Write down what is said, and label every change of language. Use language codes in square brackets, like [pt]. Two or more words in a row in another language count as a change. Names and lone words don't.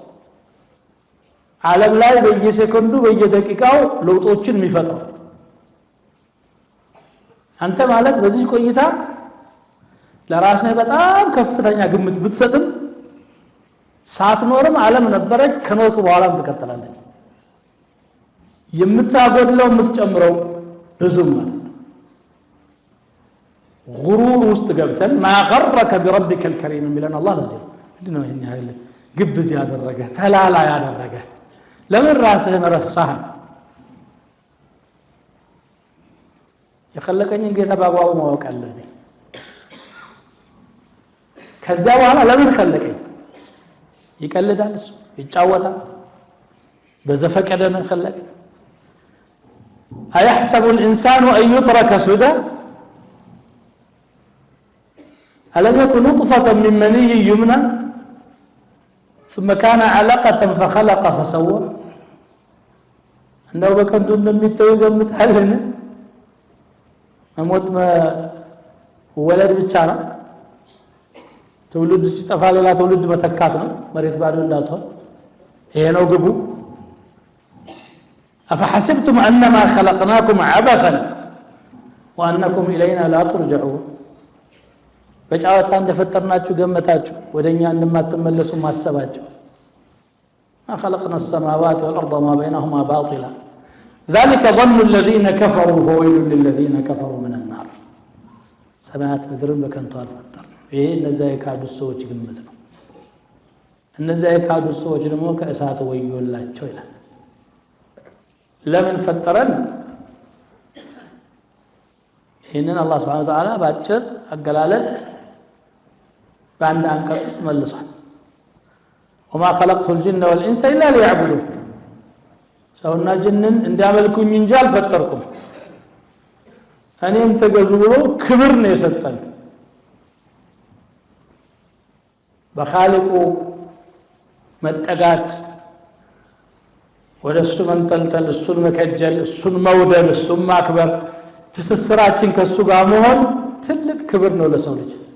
[am] ዓለም ላይ በየሴኮንዱ በየደቂቃው ለውጦችን የሚፈጥረው አንተ ማለት በዚህ ቆይታ ለራስህ በጣም ከፍተኛ ግምት ብትሰጥም ሳትኖርም ዓለም ነበረች፣ ከኖርክ በኋላም ትቀጥላለች። የምታጎድለው የምትጨምረው ብዙም ማለት ነው። ጉሩር ውስጥ ገብተን [ar] ما غرك بربك الكريم [am] የሚለን አላህ ለዚህ ምንድነው ይሄን ያህል ግብዝ ያደረገ ተላላ ያደረገ? ለምን ራስህን ረሳህ? የኸለቀኝን ጌታ በአግባቡ ማወቅ አለብኝ። ከዛ በኋላ ለምን ኸለቀኝ? ይቀልዳል፣ እሱ ይጫወታል። በዘፈቀደ ነው ኸለቀኝ። [ar] أيحسب الإنسان أن يترك سدى ألم يكن نطفة من مني يمنى ثم كان علقة فخلق فسوى أنه بكنت [am] እንደሚተው ገምታለን መሞት ወለድ ብቻ ነው። ትውልድ ሲጠፋ ሌላ ትውልድ መተካት ነው። መሬት ባዶ እንዳትሆን ይሄ ነው ግቡ። [ar] أفحسبتم أنما خلقناكم عبثا وأنكم إلينا لا ترجعون [am] በጫወታ እንደፈጠርናችሁ ገመታችሁ ወደኛ እንደማትመለሱ ማሰባችሁ [ar] ما خلقنا السماوات والأرض وما بينهما باطلا ذلك ظن الذين كفروا فويل للذين كفروا من النار [am] ሰማያት ምድርን በከንቱ አልፈጠርንም ይሄ እነዛ የካዱ ሰዎች ግምት ነው እነዛ የካዱ ሰዎች ደግሞ ከእሳት ወዮላቸው ይላል ለምን ፈጠረን ይሄንን አላህ [ar] سبحانه وتعالى [am] ባጭር አገላለጽ በአንድ አንቀጽ ውስጥ መልሷል [ar] وما خلقت الجن والانس الا ليعبدون [am] ሰውና ጅንን እንዲያመልኩኝ እንጂ አልፈጠርኩም እኔን ተገዙ ብሎ ክብር ነው የሰጠን በኻሊቁ መጠጋት ወደሱ መንጠልጠል እሱን መከጀል እሱን መውደድ እሱን ማክበር ትስስራችን ከሱ ጋር መሆን ትልቅ ክብር ነው ለሰው ልጅ